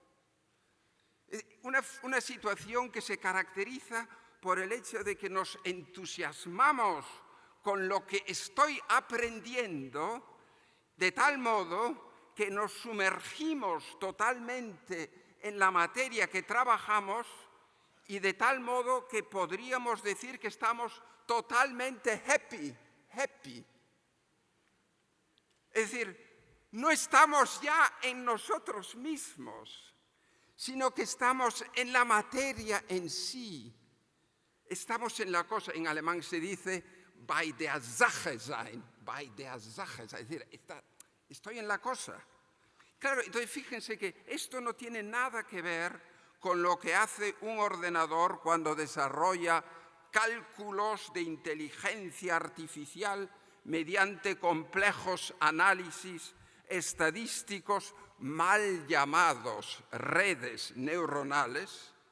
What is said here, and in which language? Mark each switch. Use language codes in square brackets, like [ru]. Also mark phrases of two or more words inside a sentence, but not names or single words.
[es] Una situación que se caracteriza por el hecho de que nos entusiasmamos con lo que estoy aprendiendo, de tal modo que nos sumergimos totalmente en la materia que trabajamos y de tal modo que podríamos decir que estamos totalmente happy. Es decir, no estamos ya en nosotros mismos, sino que estamos en la materia en sí. Estamos en la cosa, en alemán se dice [de] bei der Sache sein, bei der Sache, [es] es decir, estoy en la cosa. Claro, entonces fíjense que esto no tiene nada que ver con lo que hace un ordenador cuando desarrolla cálculos de inteligencia artificial mediante complejos análisis estadísticos mal llamados redes neuronales.